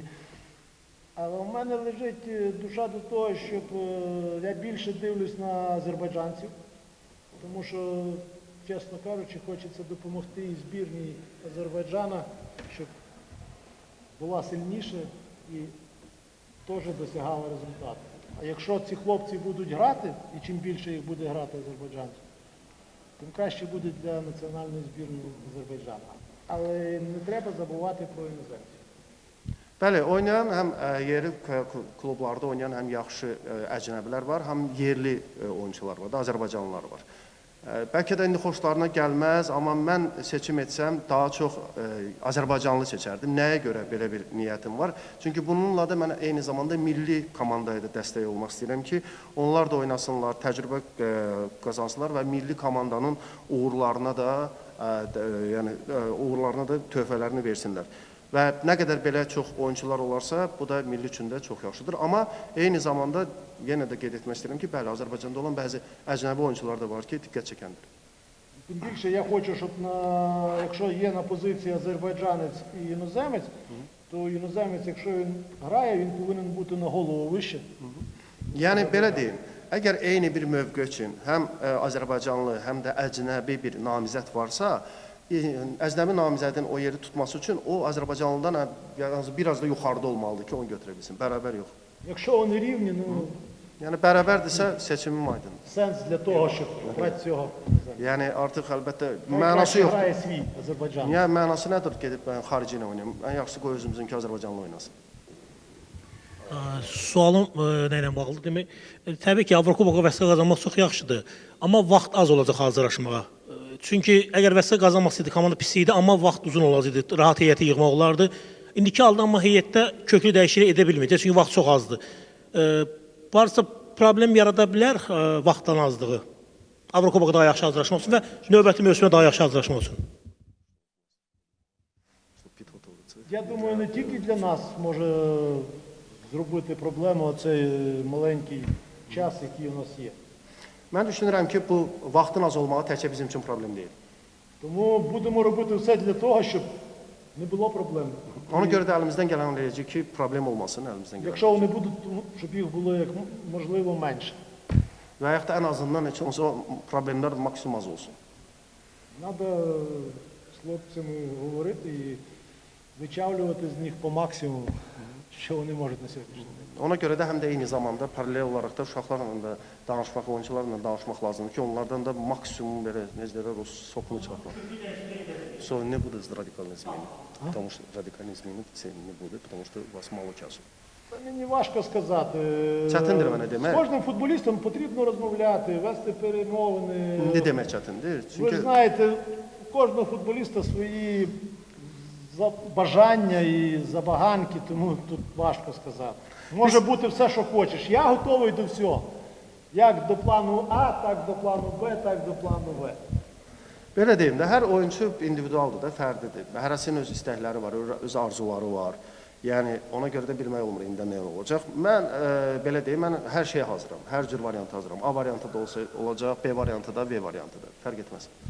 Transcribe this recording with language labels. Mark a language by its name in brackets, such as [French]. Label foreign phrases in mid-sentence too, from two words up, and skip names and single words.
[Ukrainian] Але у мене лежить душа до того, щоб я більше дивлюсь на азербайджанців, тому що, чесно кажучи, хочеться допомогти і збірній Азербайджана, щоб була сильніша і теж досягала результату. А якщо ці хлопці будуть грати, і чим більше їх буде грати азербайджанців, тим краще буде для національної збірної Азербайджану. Але не треба забувати про іноземців. [Azerbaijani] Bəli, oynayan həm yerli klublarda oynayan həm yaxşı əcnəbilər var, həm yerli oyunçular var da, Azərbaycanlılar var. Bəlkə də indi xoşlarına gəlməz, amma mən seçim etsəm daha çox Azərbaycanlı seçərdim. Nəyə görə belə bir niyyətim var? Çünki bununla da mən eyni zamanda milli komandaya da dəstək olmaq istəyirəm ki, onlar da oynasınlar, təcrübə qazansınlar və milli komandanın uğurlarına da töhfələrini versinlər. Və nə qədər belə çox oyuncular olarsa, bu da milli üçün də çox yaxşıdır. Amma eyni zamanda yenə də qeyd etmək istəyirəm ki, bəli, Azərbaycanda olan bəzi əcnəbi oyuncular da var ki, diqqət çəkəndir. [Ukrainian] Тим більше я хочу, щоб якщо є на позиції азербайджанець і іноземець, то іноземець, якщо він грає, він повинен бути на голову вище. [Azerbaijani] Yəni belə deyim, əgər eyni bir mövqe üçün həm Azərbaycanlı, həm də əcnəbi bir namizəd varsa, əcnəbi namizədin o yeri tutması üçün o Azərbaycanlıdan biraz da yuxarıda olmalıdır ki, onu götürə bilsin. Bərabər yox. [Ukrainian] Якщо вони рівні, ну [Azerbaijani] Yəni bərabərdirsə seçimim aydındır. [Ukrainian] сенс для того, щоб брати цього. [Azerbaijani] Yəni artıq əlbəttə mənası [Ukrainian] Найкраще [Azerbaijani] yoxdur. [Ukrainian] грає свій Азербайджан. [Azerbaijani] Niyə mənası nədir gedib mən xarici ilə oynayım? Ən yaxşısı qoy özümüzünki Azərbaycanlı oynasın. Sualım nə ilə bağlıdır? Demək, təbii ki, Avrokuboka vəsəqə qazanmaq çox yaxşıdır, amma vaxt az olacaq hazırlaşmağa. Çünki əgər vəsəqə qazanmasaydı, komanda pis idi, amma vaxt uzun olacaqdı, rahat heyəti yığmaq olardı. İndiki halda amma heyətdə köklü dəyişiklik edə bilməyəcək, çünki vaxt çox azdır. Varsa problem yarada bilər vaxtdan azlığı. Avrokuboka daha yaxşı hazırlaşmaq üçün və növbəti mövsümə daha yaxşı hazırlaşmaq üçün. [Ukrainian] Я думаю, не тільки для нас може зробити проблему оцей маленький час, який у нас є. [Azerbaijani] Mən düşünürəm ki, bu vaxtın az olmağı təkcə bizim üçün problem deyil. [Ukrainian] Тому будемо робити все для того, щоб не було проблем. [Azerbaijani] Ona görə də əlimizdən gələn eləyəcək ki, problem olmasın əlimizdən gələn. [Ukrainian] Якщо вони будуть, щоб їх було як можливо менше. [Azerbaijani] Və yaxud da ən azından heç olsa problemlər maksimum az olsun. [Ukrainian] Треба з хлопцями говорити і вичавлювати з них по максимуму, що вони можуть на сьогоднішній день. [Azerbaijani] Ona görə də həm də eyni zamanda paralel olaraq da uşaqlarla da danışmaq, oyuncularla danışmaq lazımdır ki, onlardan da maksimum belə necə deyirlər, o sokunu çıxartmaq. [Ukrainian] So не буде радикальной зміни, [Russian] потому что радикальной [Ukrainian] зміни це не буде, [Russian] потому что [Ukrainian] у вас мало часу. Це мені важко сказати. [Azerbaijani] Çətindir mənə [Ukrainian] З [Azerbaijani] demək. [Ukrainian] кожним футболістом потрібно розмовляти, вести перемовини. [Azerbaijani] Ne demək çətindir? [Ukrainian] Ви [Azerbaijani] Çünki [Ukrainian] знаєте, у кожного футболіста свої бажання і забаганки, тому тут важко сказати. Може бути все, що хочеш. Я готовий до всього. Як до плану А, так до плану Б, так до плану В. [Azerbaijani] belə deyim də, hər oyunçu individualdır da, fərdidir. Hərəsinin öz istəkləri var, öz arzuları var. Yəni ona görə də bilmək olmur indi nə olacaq. Mən belə deyim, mən hər şeyə hazıram. Hər cür varianta hazıram. A variantı da olsa olacaq, B variantı da, V variantı da. Fərq etməz.